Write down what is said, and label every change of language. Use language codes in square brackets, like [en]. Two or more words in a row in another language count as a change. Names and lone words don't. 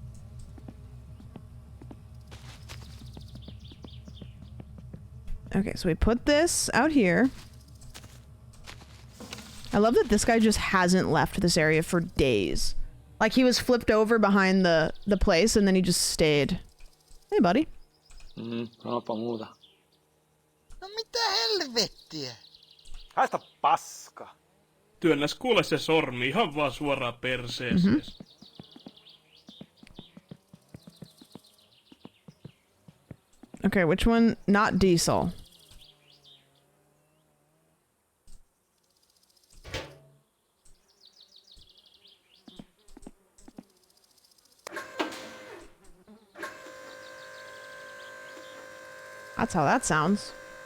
[en] Okay, so we put this out here. I love that this guy just hasn't left this area for days. Like, he was flipped over behind the place and then he just stayed. Hey, buddy. [fi] Sanoppa muuta. No mitä helvettiä? Haista paska. Työnnäs kuule se sormi ihan vaan suoraan perseeseen. [en] Okay, which one? Not diesel. That's how that sounds.